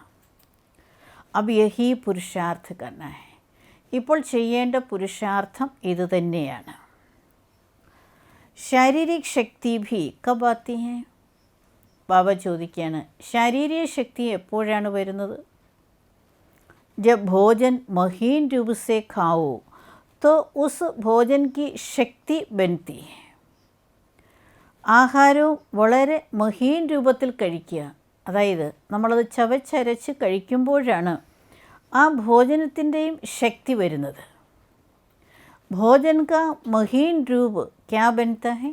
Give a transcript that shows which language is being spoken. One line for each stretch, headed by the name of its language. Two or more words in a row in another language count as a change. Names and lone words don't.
Hindi: अब यही पुरुषार्थ करना है.
Malayalam: ഇപ്പോൾ ചെയ്യേണ്ട പുരുഷാർത്ഥം ഇത് തന്നെയാണ്.
Hindi: शारीरिक शक्ति भी कब आती है.
Malayalam: ബാബ ചോദിക്കുകയാണ്, ശാരീരിക ശക്തി എപ്പോഴാണ് വരുന്നത്?
Hindi: जब भोजन महीन रूप से खाओ तो उस भोजन की शक्ति बनती है.
Malayalam: ആഹാരവും വളരെ മഹീൻ രൂപത്തിൽ കഴിക്കുക, അതായത് നമ്മളത് ചവച്ചരച്ച് കഴിക്കുമ്പോഴാണ് ആ ഭോജനത്തിൻ്റെയും ശക്തി വരുന്നത്.
Hindi: भोजन का महीन रूप क्या बनता है.